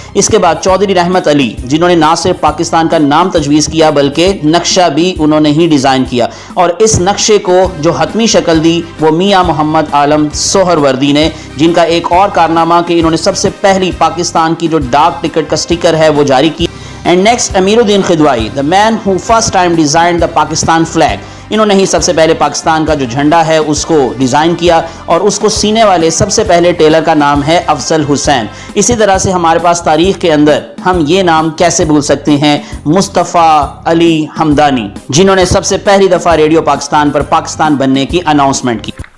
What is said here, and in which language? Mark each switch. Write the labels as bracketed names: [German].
[Urdu] اس کے بعد چودھری رحمت علی, جنہوں نے نہ صرف پاکستان کا نام تجویز کیا بلکہ نقشہ بھی انہوں نے ہی ڈیزائن کیا, اور اس نقشے کو جو حتمی شکل دی وہ میاں محمد عالم سہروردی نے, جن کا ایک اور کارنامہ کہ انہوں نے سب سے پہلی پاکستان کی جو ڈاک ٹکٹ کا سٹیکر ہے وہ جاری کی. [English] And next Amiruddin Kidwai, the man who first time designed the Pakistan flag. [Urdu] انہوں نے ہی سب سے پہلے پاکستان کا جو جھنڈا ہے اس کو ڈیزائن کیا, اور اس کو سینے والے سب سے پہلے ٹیلر کا نام ہے افضل حسین. اسی طرح سے ہمارے پاس تاریخ کے اندر ہم یہ نام کیسے بھول سکتے ہیں, مصطفیٰ علی حمدانی, جنہوں نے سب سے پہلی دفعہ ریڈیو پاکستان پر پاکستان بننے کی اناؤنسمنٹ کی.